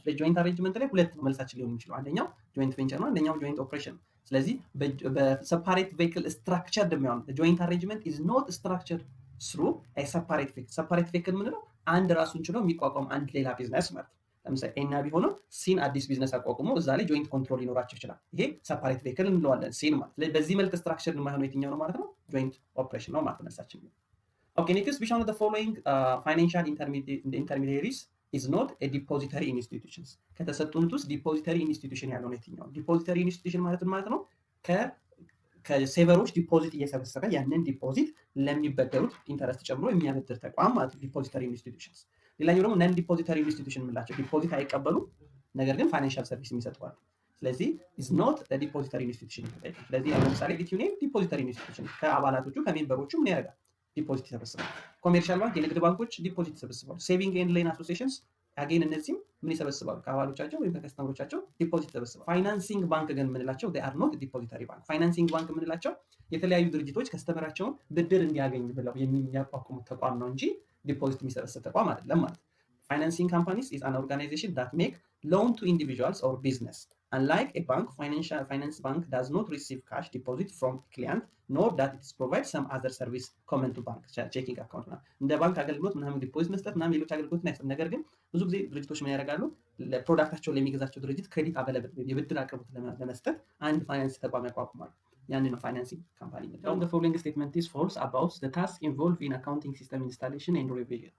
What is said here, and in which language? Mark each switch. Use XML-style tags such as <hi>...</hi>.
<am>ስለዚህ ጆይንት አሬንጅመንት ላይ ሁለት ነው መልሳችን ሊሆን የሚችለው። አንደኛው ጆይንት ቬንቸር ነው፣ አንደኛው ጆይንት ኦፕሬሽን ነው። ስለዚህ በሰፓሬት ቬሂክል ስትራክቸርድ የሚሆነው ጆይንት አሬንጅመንት</am> <en>is not structured through a separate vehicle.</en> <am>ሰፓሬት ቬሂክል ምንድነው? አንድ ራሱን ችሎ የሚቋቋም አንድ ሌላ ቢዝነስ ማለት ነው። ለምሳሌ ኤና ቢሆነው ሲን አዲስ ቢዝነስ አቋቁሞ እዛ ላይ ጆይንት ኮንትሮል ሊኖራቸው ይችላል። ይሄ ሰፓሬት ቬሂክል እንለዋለን ሲን ማለት። ስለዚህ በዚህ መልክ ስትራክቸርድ የማይሆነው የትኛው ነው ማለት ነው? ጆይንት ኦፕሬሽን ነው ማለት መልሳችን ነው።</am> <en>Okay, next, which one of the following financial intermediaries is not a depository institutions?</en> <am>ከተሰጡት ውስጥ ዲፖዚተሪ ኢንስቲትዩሽን ያለው ነው የትኛው? ዲፖዚተሪ ኢንስቲትዩሽን ማለት ነው ከሴቨሮች ዲፖዚት እየሰበሰበ ያንን ዲፖዚት ለሚበደሩት ኢንተረስት ጨምሮ የሚያበድር ተቋም ማለት ነው ዲፖዚተሪ ኢንስቲትዩሽንስ። ሌላኛው ደግሞ ነን ዲፖዚተሪ ኢንስቲትዩሽን የምንላቸው ዲፖዚት አይቀበሉም ነገር ግን ፋይናንሻል ሰርቪስ የሚሰጡ አሉ። ስለዚህ</am> <en>is not a depository institution</en> <am>ይባላል። ስለዚህ ለምሳሌ ዲቲዩኔም ዲፖዚተሪ ኢንስቲትዩሽን ከአባላቶቹ ከሜምበሮቹ ምን ያደርጋል? ዲፖዚት ይሰበስባል። ኮሜርሻል ባንክ የንግድ ባንኮች ዲፖዚት ይሰበስባሉ። ሴቪንግ ኤንድ ሌን አሶሲዬሽንስ አገን እነዚህም ምን ይሰበስባሉ? ከአባሎቻቸው ወይም ከከስተመሮቻቸው ዲፖዚት ይሰበስባሉ። ፋይናንሲንግ ባንክ ግን የምንላቸው</am> <en>they are not depository bank።</en> <am>ፋይናንሲንግ ባንክ የምንላቸው የተለያዩ ድርጅቶች ከስተመራቸውን ብድር እንዲያገኙ ብለው የሚያቋቁሙት ተቋም ነው እንጂ ዲፖዚት የሚሰበስብ ተቋም አይደለም ማለት ነው።</am> <en>Financing companies is an organization that make loan to individuals or business. Unlike a bank, finance bank does not receive cash deposit from client, nor that it provides some other service common to bank, checking account.</en> <am>እንደ ባንክ አገልግሎት ምናምን ዲፖዚት መስጠት ምናምን ሌሎች አገልግሎት አይሰጥም። ነገር ግን ብዙ ጊዜ ድርጅቶች ምን ያደርጋሉ? ለፕሮዳክታቸው ለሚገዛቸው ድርጅት ክሬዲት አቬለብል የብድር አቅርቦት ለመስጠት አንድ ፋይናንስ ተቋም ያቋቁማሉ። ያንን ነው ፋይናንሲንግ ካምፓኒ ነው።</am> <en>The following statement is false about the task involved in accounting system installation and revision.</en>